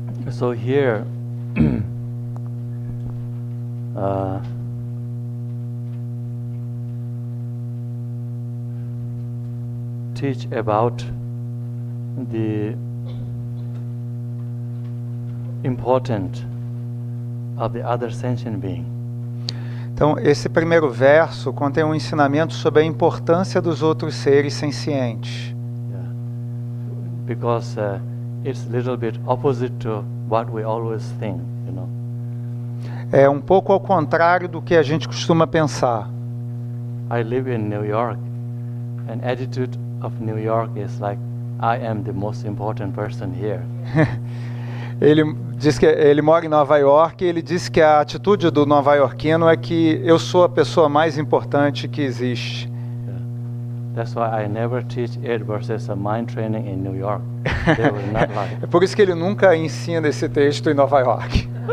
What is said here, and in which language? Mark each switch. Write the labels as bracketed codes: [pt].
[en] So here, teach about the importance of the other sentient being. [pt] Então, esse primeiro verso contém um ensinamento sobre a importância dos outros seres sencientes. [en] Yeah. Because it's a little bit opposite to what we always think, you know. [pt] É um pouco ao contrário do que a gente costuma pensar. [en] I live in New York, and attitude of New York is like, I am the most important person here. [pt] Ele diz que ele mora em Nova York e ele disse que a atitude do nova-iorquino é que eu sou a pessoa mais importante que existe. [en] Yeah. That's why I never teach 8 verses of mind training in New York. They will not like. [pt] É por isso que ele nunca ensina esse texto em Nova York.